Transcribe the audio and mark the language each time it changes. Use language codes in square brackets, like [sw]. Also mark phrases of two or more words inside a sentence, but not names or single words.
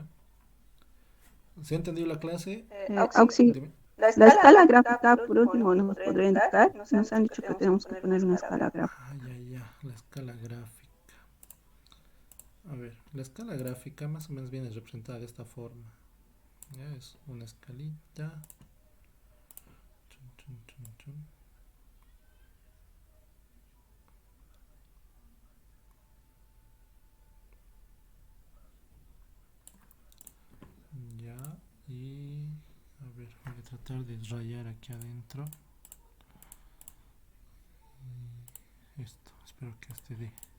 [es] ¿Se ha entendido la clase? Auxilio. Dime. La escala gráfica, por último, nos podría indicar. Nos han dicho que tenemos que poner una escala gráfica. Ya, la escala gráfica. A ver, la escala gráfica más o menos viene representada de esta forma. Ya es una escalita. Chun, chun, chun, chun. Ya, y a ver, voy a tratar de rayar aquí adentro. Y esto, espero que este dé.